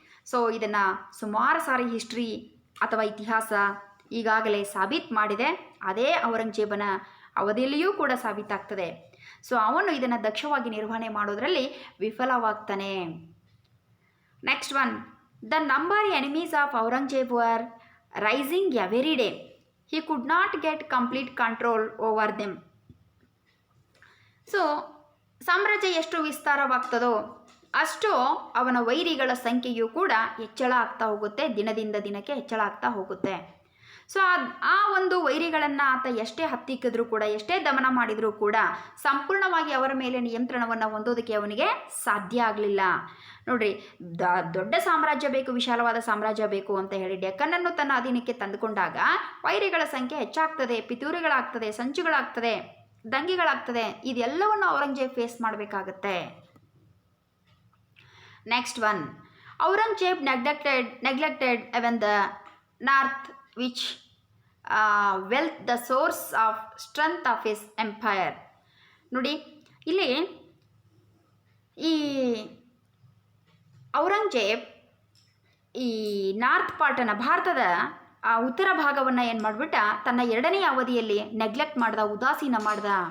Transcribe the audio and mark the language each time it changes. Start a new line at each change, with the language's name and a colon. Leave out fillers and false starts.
Kannada: So ಇದನ್ನು ಸುಮಾರು ಸಾರಿ history ಅಥವಾ ಇತಿಹಾಸ ಈಗಾಗಲೇ ಸಾಬೀತು ಮಾಡಿದೆ. ಅದೇ ಔರಂಗಜೇಬನ ಅವಧಿಯಲ್ಲಿಯೂ ಕೂಡ ಸಾಬೀತಾಗ್ತದೆ. ಸೊ ಅವನು ಇದನ್ನು ದಕ್ಷವಾಗಿ ನಿರ್ವಹಣೆ ಮಾಡೋದರಲ್ಲಿ ವಿಫಲವಾಗ್ತಾನೆ.
English: Next one, the number enemies of Aurangzeb were rising every day. he could not get complete control over them.
Kannada: So ಸಾಮ್ರಾಜ್ಯ ಎಷ್ಟು ವಿಸ್ತಾರವಾಗ್ತದೋ ಅಷ್ಟು ಅವನ ವೈರಿಗಳ ಸಂಖ್ಯೆಯೂ ಕೂಡ ಹೆಚ್ಚಳ ಆಗ್ತಾ ಹೋಗುತ್ತೆ, ದಿನದಿಂದ ದಿನಕ್ಕೆ ಹೆಚ್ಚಳ ಆಗ್ತಾ ಹೋಗುತ್ತೆ. ಸೊ ಆ ಒಂದು ವೈರಿಗಳನ್ನು ಆತ ಎಷ್ಟೇ ಹತ್ತಿಕ್ಕಿದ್ರೂ ಕೂಡ, ಎಷ್ಟೇ ದಮನ ಮಾಡಿದರೂ ಕೂಡ ಸಂಪೂರ್ಣವಾಗಿ ಅವರ ಮೇಲೆ ನಿಯಂತ್ರಣವನ್ನು ಹೊಂದೋದಕ್ಕೆ ಅವನಿಗೆ ಸಾಧ್ಯ ಆಗಲಿಲ್ಲ. ನೋಡ್ರಿ, ದೊಡ್ಡ ಸಾಮ್ರಾಜ್ಯ ಬೇಕು, ವಿಶಾಲವಾದ ಸಾಮ್ರಾಜ್ಯ ಬೇಕು ಅಂತ ಹೇಳಿ ಡೆಕ್ಕನನ್ನು ತನ್ನ ಅಧೀನಕ್ಕೆ ತಂದುಕೊಂಡಾಗ ವೈರಿಗಳ ಸಂಖ್ಯೆ ಹೆಚ್ಚಾಗ್ತದೆ, ಪಿತೂರಿಗಳಾಗ್ತದೆ, ಸಂಚುಗಳಾಗ್ತದೆ, ದಂಗೆಗಳಾಗ್ತದೆ. ಇದೆಲ್ಲವನ್ನು ಔರಂಗಜೇಬ್ ಫೇಸ್ ಮಾಡಬೇಕಾಗತ್ತೆ.
English: Next one, Aurangzeb neglected even the north which wealth the source of strength of his empire.
Kannada: ನೋಡಿ, ಇಲ್ಲಿ ಈ ಔರಂಗಜೇಬ್ ಈ ನಾರ್ತ್ ಪಾರ್ಟನ್ನು, ಭಾರತದ ಉತ್ತರ ಭಾಗವನ್ನು ಏನು ಮಾಡಿಬಿಟ್ಟ, ತನ್ನ ಎರಡನೇ ಅವಧಿಯಲ್ಲಿ ನೆಗ್ಲೆಕ್ಟ್ ಮಾಡ್ದ, ಉದಾಸೀನ ಮಾಡ್ದ.